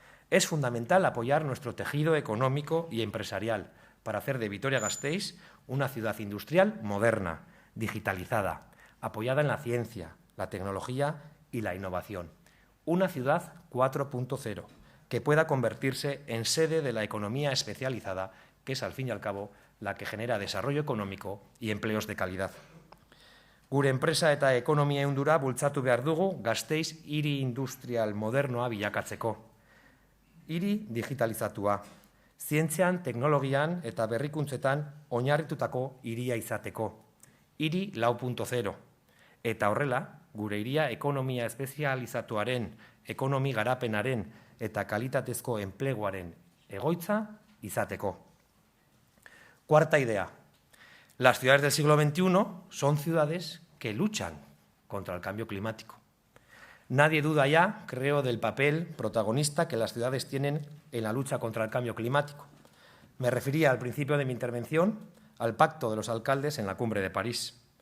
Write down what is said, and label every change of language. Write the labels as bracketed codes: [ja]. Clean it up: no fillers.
[es] Es fundamental apoyar nuestro tejido económico y empresarial para hacer de Vitoria-Gasteiz una ciudad industrial moderna, digitalizada, apoyada en la ciencia, la tecnología y la innovación. Una ciudad 4.0, que pueda convertirse en sede de la economía especializada, que es, al fin y al cabo, la que genera desarrollo económico y empleos de calidad. [eu] Gure enpresa eta ekonomia ehundura bultzatu behar dugu Gasteiz hiri industrial modernoa bilakatzeko. Hiri digitalizatua, zientzian, teknologian eta berrikuntzetan oinarritutako hiria izateko. Hiri 4.0. Eta horrela, gure hiria ekonomia espezializatuaren, ekonomi garapenaren eta kalitatezko enpleguaren egoitza izateko. [es] Cuarta idea. Las ciudades del siglo XXI son ciudades que luchan contra el cambio climático. Nadie duda ya, creo, del papel protagonista que las ciudades tienen en la lucha contra el cambio climático. Me refería al principio de mi intervención al Pacto de los Alcaldes en la Cumbre de París.